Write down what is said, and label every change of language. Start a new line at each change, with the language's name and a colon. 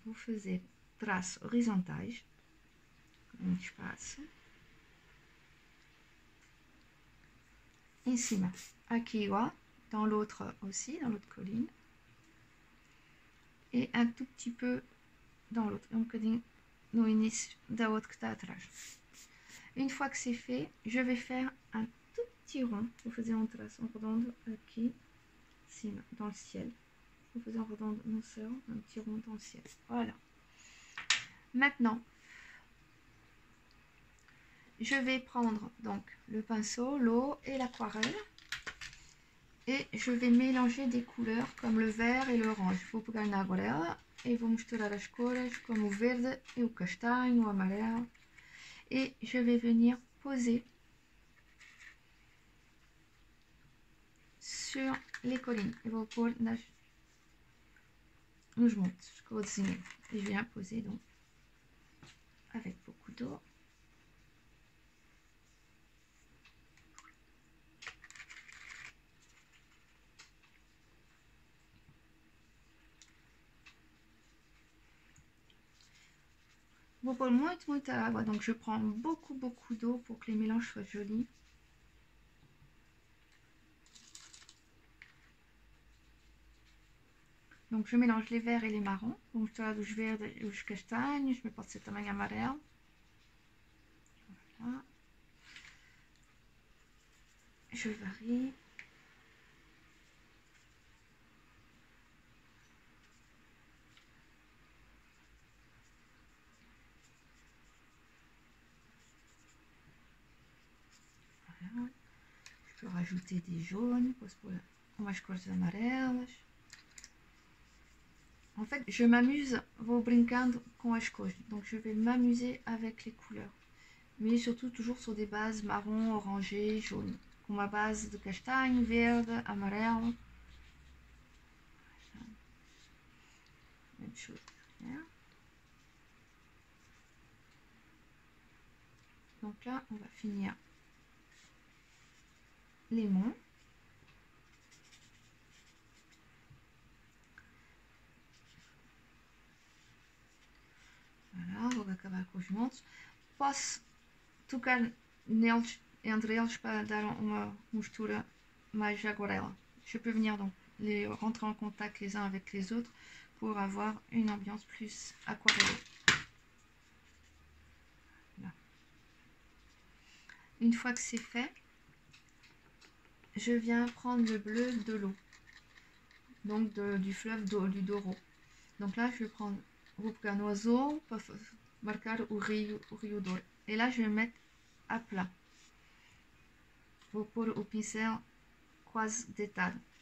Portuguese: Vou fazer traços horizontais, um espaço, em cima, aqui igual,
French: dans l'autre aussi, dans l'autre
Portuguese: colline, et un tout petit peu dans l'autre, um bocadinho no início da outra que está atrás.
French: Une fois que c'est fait, je vais faire un tout petit rond.
Portuguese: Vou fazer um traço redondo aqui, cima,
French: dans le ciel.
Portuguese: Vou fazer um redondo no céu,
French: un petit rond dans le ciel. Voilà. Maintenant, je vais prendre donc le pinceau, l'eau et l'aquarelle. Et je vais mélanger des couleurs comme le vert et l'orange.
Portuguese: Vou pegar na aquarela e vou misturar as cores como o verde e o castanho, o amarelo.
French: Et je vais venir poser sur les collines.
Portuguese: Eu vou pôr nos montes que eu vou desenhar.
French: Et je viens poser donc avec beaucoup d'eau.
Portuguese: Vou pôr muita água,
French: donc je prends beaucoup d'eau pour que les mélanges soient jolis. Donc je mélange les verts et les marrons.
Portuguese: Vou misturar os verdes e os castanhos, mas pode ser também amarelo.
French: Voilà. Je varie. Voilà. Je peux rajouter des jaunes, pour
Portuguese: umas cores amarelas.
French: En fait, je m'amuse,
Portuguese: vou brincando com as cores.
French: Donc, je vais m'amuser avec les couleurs. Mais surtout, toujours sur des bases marron, orangé, jaune.
Portuguese: Com uma base de castanho, verde, amarelo.
French: Même chose. Donc là, on va finir les monts.
Portuguese: Voilà, vou acabar com os montes. Posso tocar neles, entre eles, para dar uma mistura mais aquarela.
French: Je peux venir donc les rentrer en contact les uns avec les autres pour avoir une ambiance plus aquarellée. Là. Une fois que c'est fait, je viens prendre le bleu de l'eau, donc du fleuve du Douro. Donc là, je vais prendre un oiseau pour marquer o Rio Douro. Et là, je vais mettre à plat.
Portuguese: Vou pôr o pincel quase deitado.